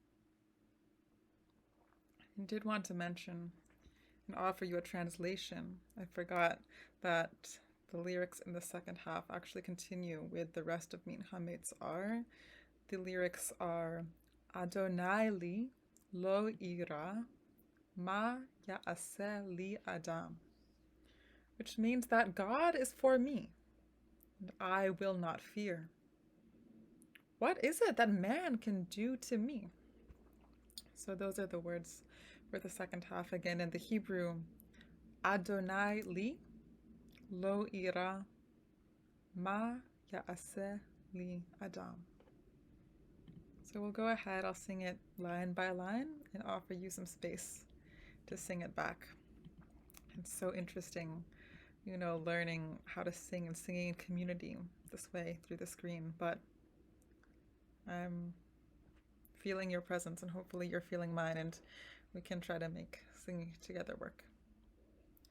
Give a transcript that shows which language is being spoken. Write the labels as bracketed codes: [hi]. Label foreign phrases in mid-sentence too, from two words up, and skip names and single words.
[en] I did want to mention and offer you a translation. I forgot that the lyrics in the second half actually continue with the rest of Ye Min Hameitzar. The lyrics are [he] אדני לי לא אירא מה יעשה לי אדם, [en] which means that God is for me and I will not fear. What is it that man can do to me? So those are the words for the second half. Again, in the Hebrew, [he] אדני לי לא אירא מה יעשה לי אדם. [en] So we'll go ahead, I'll sing it line by line and offer you some space to sing it back. It's so interesting, learning how to sing and singing in community this way through the screen, but I'm feeling your presence and hopefully you're feeling mine, and we can try to make singing together work.